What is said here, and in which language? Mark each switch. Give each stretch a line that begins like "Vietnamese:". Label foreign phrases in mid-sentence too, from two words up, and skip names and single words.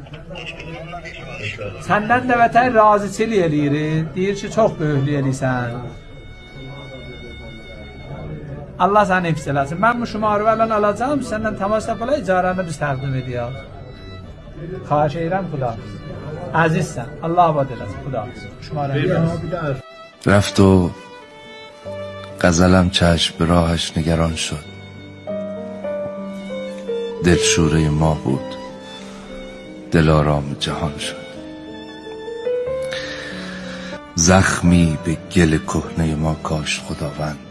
Azerbaijani: Səndən də vətən razıçılıq eləyir. Deyir ki, çox böyüklük eləyirsən. Allah səni hifz eləsin. Mən bu şumarı vələn alacağım. Səndən təmas yapıla icarəni biz təqdim ediyək. Xahiş edirəm, xuda. Əzizsən. Allah abad eləsin. Xuda.
Persian: رفت و غزلم چشم به راهش نگران شد. دلشوره ما بود، دلارام جهان شد. زخمی به گل کهنه ما کاشت خداوند.